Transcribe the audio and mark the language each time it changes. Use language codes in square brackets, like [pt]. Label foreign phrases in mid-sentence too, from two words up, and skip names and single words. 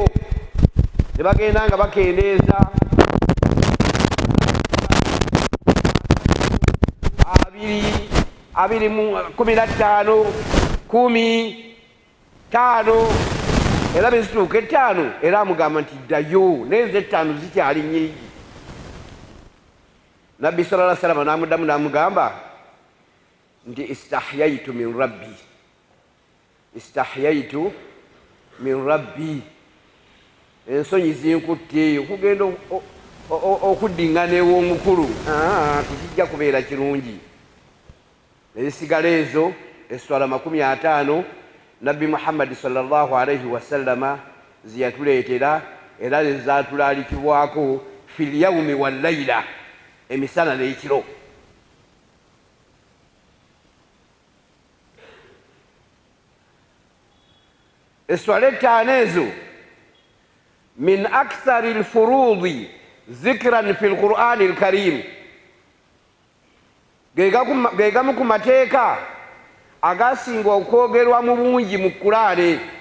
[lg] Ne bagenda nga bakendeeza 15, 15 era bezituuka 5 era amugamba nti ddayo, nezo 5 zikyali nnyingi. Nabbi [ar] صلى الله عليه وسلم [lg] n'amuddamu n'amugamba nti [ar] استحييت من ربي، استحييت من ربي, [lg] ensonyi zinkutte okugenda okuddiŋŋana ew'omukulu tekijja kubeera kirungi. Ezisigala ezo esswala 50 Nabbi Muhammad [ar] صلى الله عليه وسلم [lg] ziyatuleetera era zezatulaalikibwako [ar] في اليوم والليلة, [lg] emisana n'ekiro. Esswala 5 ezo [ar] من أكثر الفروض ذكرا في القرآن الكريم, [lg] ge gamu ku mateeka agasinga okwogerwa mu bungi mu Qur'ani.